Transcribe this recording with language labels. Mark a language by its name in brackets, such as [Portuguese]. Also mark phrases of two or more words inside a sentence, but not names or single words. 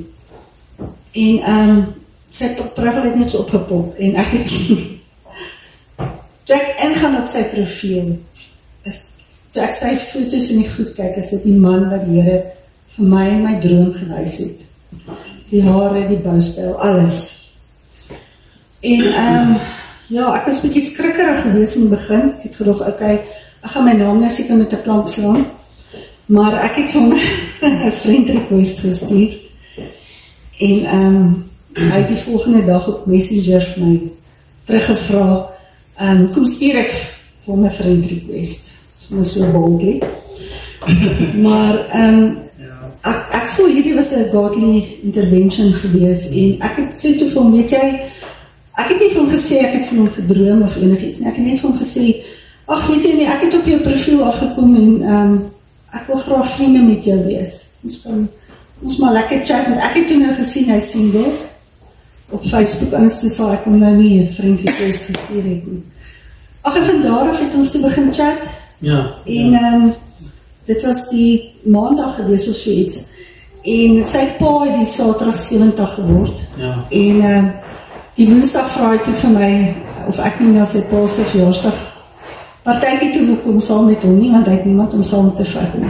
[Afrikaans] En sy profile het net so opgepop en ek het toe ek ingaan op sy profiel, toe ek sy foto's in die goed kyk, is dit die man wat die Here vir my in my droom gewys het. Die hare, die boustyl, alles. En ek was 'n bietjie skrikkerig gewees in die begin. Ek het gedog, okay, ek gaan my naam nou seker met 'n plank slaan. Maar ek het vir hom 'n [English] friend request [Afrikaans] gestuur. En hy het die volgende dag op Messenger vir my teruggevra, hoekom stuur ek vir hom 'n [English] friend request? So boldly. [Afrikaans] Maar ek voel hierdie was 'n [English] godly intervention [Afrikaans] gewees en ek het sê toe vir hom, weet jy, ek het nie vir hom gesê ek het van hom gedroom of enigiets nie. Ek het net vir hom gesê, ag weet jy nie, ek het op jou profiel afgekom en ek wil graag vriende met jou wees. Ons maar lekker chat, want ek het toe nou gesien hy single op Facebook, anders toe sal ek hom nou nie 'n [English] friend request [Afrikaans] gestuur het nie. Ag, en van daar af het ons toe begin chat. Ja. En dit was die maandag gewees of so iets. En sy pa het die Saterdag 70 geword. Ja. En die Woensdag vra hy toe vir my of ek nie na sy pa se verjaarsdag partytjie toe wil kom saam met hom nie, want hy het niemand om saam te vat nie.